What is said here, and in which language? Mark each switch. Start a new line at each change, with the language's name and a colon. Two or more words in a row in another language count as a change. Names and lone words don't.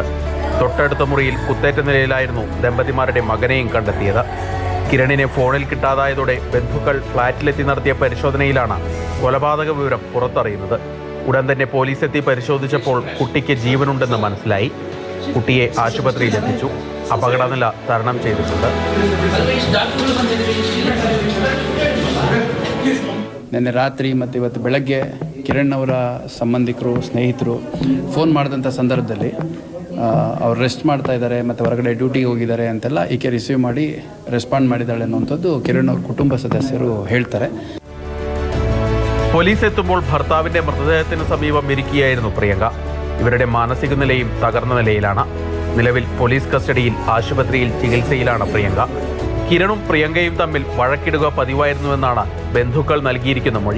Malayalam: തൊട്ടടുത്ത മുറിയിൽ കുത്തേറ്റ നിലയിലായിരുന്നു ദമ്പതിമാരുടെ മകനെയും കണ്ടെത്തിയത്. കിരണിനെ ഫോണിൽ കിട്ടാതായതോടെ ബന്ധുക്കൾ ഫ്ളാറ്റിലെത്തി നടത്തിയ പരിശോധനയിലാണ് കൊലപാതക വിവരം പുറത്തറിയുന്നത്. ഉടൻ തന്നെ പോലീസ് എത്തി പരിശോധിച്ചപ്പോൾ കുട്ടിക്ക് ജീവനുണ്ടെന്ന് മനസ്സിലായി. കുട്ടിയെ ആശുപത്രിയിലെത്തിച്ചു. അപകടനില തരണം ചെയ്തിട്ടുണ്ട്.
Kannada: ನಿನ್ನೆ ರಾತ್ರಿ ಮತ್ತು ಇವತ್ತು ಬೆಳಗ್ಗೆ ಕಿರಣ್ ಅವರ ಸಂಬಂಧಿಕರು ಸ್ನೇಹಿತರು ಫೋನ್ ಮಾಡಿದಂಥ ಸಂದರ್ಭದಲ್ಲಿ ಅವ್ರು ರೆಸ್ಟ್ ಮಾಡ್ತಾ ಇದ್ದಾರೆ ಮತ್ತು ಹೊರಗಡೆ ಡ್ಯೂಟಿಗೆ ಹೋಗಿದ್ದಾರೆ ಅಂತೆಲ್ಲ ಈಕೆ ರಿಸೀವ್ ಮಾಡಿ ರೆಸ್ಪಾಂಡ್ ಮಾಡಿದ್ದಾಳೆ ಅನ್ನುವಂಥದ್ದು ಕಿರಣ್ ಅವ್ರ ಕುಟುಂಬ ಸದಸ್ಯರು ಹೇಳ್ತಾರೆ.
Malayalam: പോലീസ് എത്തുമ്പോൾ ഭർത്താവിന്റെ മൃതദേഹത്തിന് സമീപം ഇരിക്കുകയായിരുന്നു പ്രിയങ്ക. ഇവരുടെ മാനസിക നിലയും തകർന്ന നിലയിലാണ്. നിലവിൽ പോലീസ് കസ്റ്റഡിയിൽ ആശുപത്രിയിൽ ചികിത്സയിലാണ് പ്രിയങ്ക. കിരണും പ്രിയങ്കയും തമ്മിൽ വഴക്കിടുക പതിവായിരുന്നുവെന്നാണ് ബന്ധുക്കൾ നൽകിയിരിക്കുന്ന മൊഴി.